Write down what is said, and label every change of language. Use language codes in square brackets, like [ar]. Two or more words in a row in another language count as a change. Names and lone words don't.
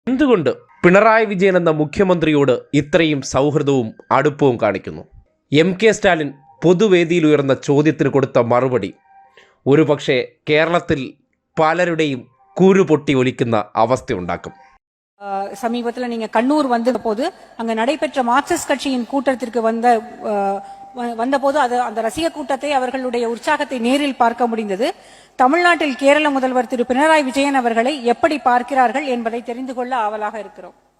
[ml] എന്തുകൊണ്ട് പിണറായി വിജയൻ എന്ന മുഖ്യമന്ത്രിയോട് ഇത്രയും സൗഹൃദവും അടുപ്പവും കാണിക്കുന്നു? MK സ്റ്റാലിൻ പൊതുവേദിയിൽ ഉയർന്ന ചോദ്യത്തിന് കൊടുത്ത മറുപടി ഒരുപക്ഷെ കേരളത്തിൽ പലരുടെയും കൂരു പൊട്ടി ഒലിക്കുന്ന അവസ്ഥയുണ്ടാക്കും. [ta] சமீபத்தில் நீங்க கண்ணூர் வந்த போது அங்க நடைபெற்ற மார்க்சிஸ்ட் கட்சியின் கூட்டத்திற்கு வந்தபோது அந்த ரசிக கூட்டத்தை அவர்களுடைய உற்சாகத்தை நேரில் பார்க்க முடிந்தது. தமிழ்நாட்டில் கேரள முதல்வர் திரு பினராயி விஜயன் அவர்களை எப்படி பார்க்கிறார்கள் என்பதை தெரிந்து கொள்ள ஆவலாக இருக்கிறோம்.